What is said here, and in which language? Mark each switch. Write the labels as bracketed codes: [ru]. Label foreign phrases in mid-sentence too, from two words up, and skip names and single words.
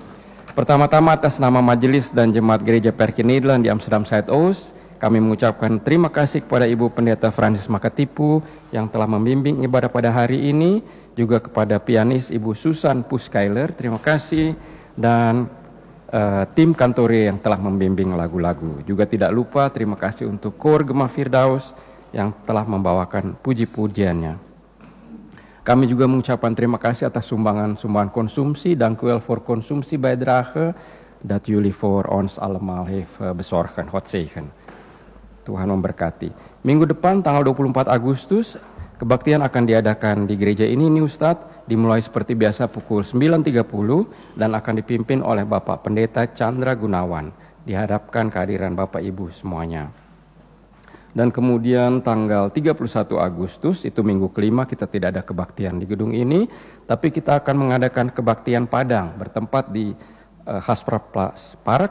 [id] Pertama-tama atas nama Majelis dan Jemaat Gereja Perke Nederland di Amsterdam Zuidoost, kami mengucapkan terima kasih kepada Ibu Pendeta Francis Makatipu yang telah membimbing ibadah pada hari ini, juga kepada pianis Ibu Susan Puskailer, terima kasih, dan tim kantore yang telah membimbing lagu-lagu. Juga tidak lupa terima kasih untuk Koor Gema Firdaus yang telah membawakan puji-pujiannya. Kami juga mengucapkan terima kasih atas sumbangan konsumsi dan kuel [nl] for konsumsi bijdrage dat jullie voor ons allemaal heeft bezorgen. God zegen. [id] Tuhan memberkati. Minggu depan tanggal 24 Agustus kebaktian akan diadakan di gereja ini Nieuwstad, dimulai seperti biasa pukul 9.30 dan akan dipimpin oleh Bapak Pendeta Chandra Gunawan. Diharapkan kehadiran Bapak Ibu semuanya. Dan kemudian tanggal 31 Agustus, itu minggu kelima, kita tidak ada kebaktian di gedung ini, tapi kita akan mengadakan kebaktian Padang bertempat di Haspraplas Park.